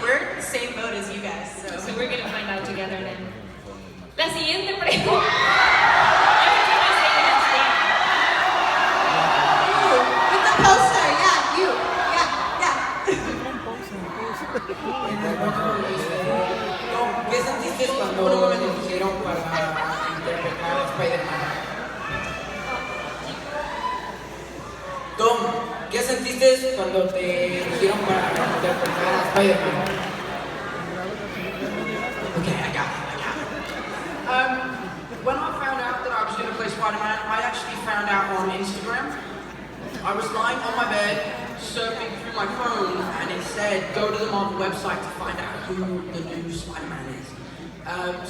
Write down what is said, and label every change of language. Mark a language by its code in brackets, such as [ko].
[en] We're in the same boat as you guys. So we're going to find out together then. [es] La siguiente pregunta. [en] Every time I say it, it's wrong. You, with the poster, yeah, you, yeah. [es] ¿Qué sentiste cuando me dijeron para interpretar a Spider-Man? Tom, ¿qué sentiste cuando te dijeron para interpretar a Spider-Man? [en] Okay, I got it. When I found out that I was going to play Spider-Man, I actually found out on Instagram. I was lying on my bed, surfing through my phone, and it said, go to the Marvel website to find out who the new Spider-Man is.